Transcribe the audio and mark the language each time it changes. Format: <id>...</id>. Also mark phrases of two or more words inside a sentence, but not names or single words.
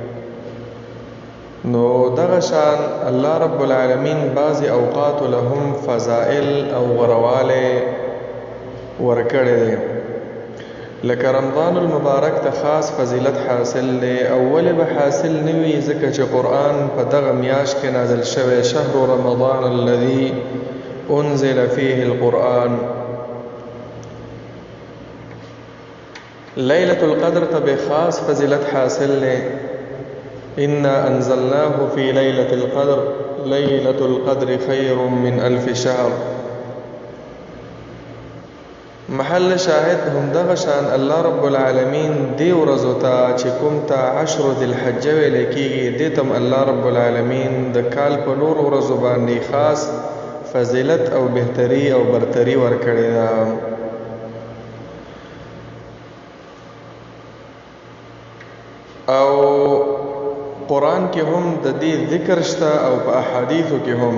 <ps>نو دغه شان</ps> <ar>الله رب العالمین</ar> <ps>بعضې اوقاتو له هم فضائل او غوروالی ورکړی دی. لکه رمضان المبارک ته خاص فضیلت حاصل دی، او ولې به حاصل نه وي؟ ځکه چې قرآن په دغه میاشت کې نازل شوی،</ps> <ar>شهر رمضان الذي انزل فيه القرآن.</ar> <ps>لیلة القدر ته به خاص فضیلت حاصل دی.</ps> <ar>انا انزلناه في ليلة القدر ليلة القدر خير من 1000 شهر. محل شاهد</ar> <ps>هم دغه شان</ps> <ar>الله رب العالمین</ar> <ps>دی ورځو ته چې کوم ته 10 ذی الحجه ویل کېږي، دې ته</ps> <ar>الله رب العالمین</ar> <ps>د کال په نور ورځو باندې خاص فضیلت او بهتري او برتري ورکړې ده. او قرآن کې هم د دې ذکر شته، او په احادیثو کې هم.</ps>